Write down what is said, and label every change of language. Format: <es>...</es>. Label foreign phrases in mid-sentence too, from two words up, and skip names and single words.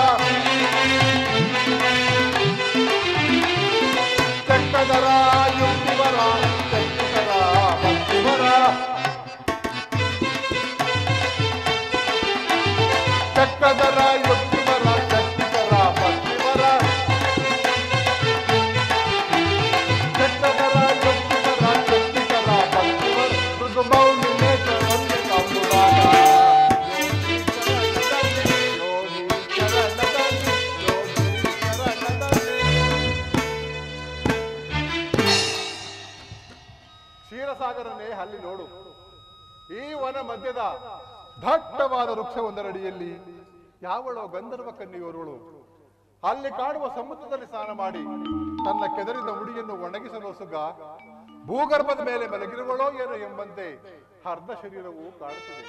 <kn>ಚಕ್ರಧರ ಯುಕ್ತಿವರ ಶಕ್ತಿಕರ ಭಕ್ತಿವರ ಚಕ್ರಧರ ಯುಕ್ತಿವರ ಶಕ್ತಿಕರ ಭಕ್ತಿವರ ಚಕ್ರಧರ ಯುಕ್ತಿವರ ಶಕ್ತಿಕರ ಭಕ್ತಿವರ ಮೃದು ಮೌನಿ ನೇತ್ರ ರಮ್ಯ ಕಾಮುದಾನ ಯೋಗಿ ಚರಣದಲ್ಲಿ ಕ್ಷೀರಸಾಗರನೇ ಅಲ್ಲಿ ನೋಡು ಈ ವನ ಮಧ್ಯದ ದಟ್ಟವಾದ ವೃಕ್ಷವೊಂದರಡಿಯಲ್ಲಿ ಯಾವಳೋ ಗಂಧರ್ವ ಕನ್ಯೆಯೋರ್ವಳು ಅಲ್ಲಿ ಕಾಣುವ ಸಮುದ್ರದಲ್ಲಿ ಸ್ನಾನ ಮಾಡಿ ತನ್ನ ಕೆದರಿದ ಮುಡಿಯನ್ನು ಒಣಗಿಸಲು ಸುಗ ಭೂಗರ್ಭದ ಮೇಲೆ ಮಲಗಿರುವಳೋ ಏನೋ ಎಂಬಂತೆ ಅರ್ಧ ಶರೀರವು ಕಾಣುತ್ತಿದೆ.</kn>